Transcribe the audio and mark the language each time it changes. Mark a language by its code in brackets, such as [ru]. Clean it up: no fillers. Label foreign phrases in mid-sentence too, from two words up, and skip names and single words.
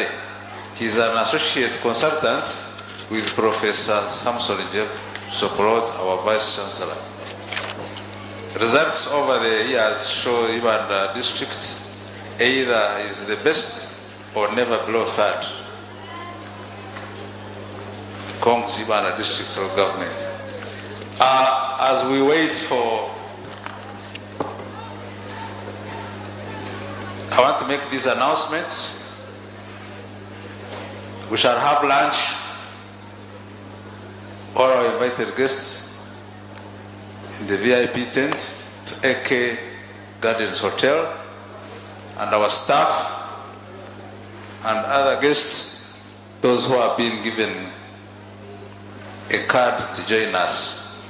[en] He is an associate consultant with Professor Samson Jeb Soprot, our Vice Chancellor. Results over the years show Ibanda district either is the best or never below third. Kongs Ibanda district of government. As we wait for, I want to make these announcements. We shall have lunch. All our invited guests in the VIP tent AK Gardens Hotel, and our staff and other guests, those who have been given a card to join us.